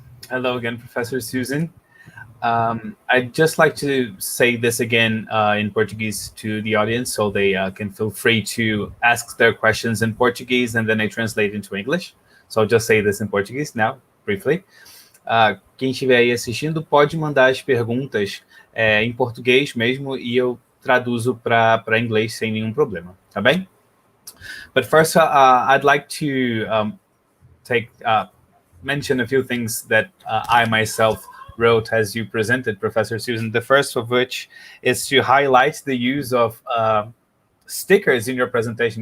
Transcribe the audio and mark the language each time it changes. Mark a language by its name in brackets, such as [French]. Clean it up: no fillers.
[English] Hello again, Professor Susan. I'd just like to say this again in Portuguese to the audience so they can feel free to ask their questions in Portuguese and then I translate into English. So I'll just say this in Portuguese now, briefly. [Portuguese] Quem estiver aí assistindo pode mandar as perguntas em português mesmo e eu traduzo para inglês sem nenhum problema, tá bem? [English] But first, I'd like to mention a few things that I myself wrote as you presented, Professor Susan. The first of which is to highlight the use of stickers in your presentation.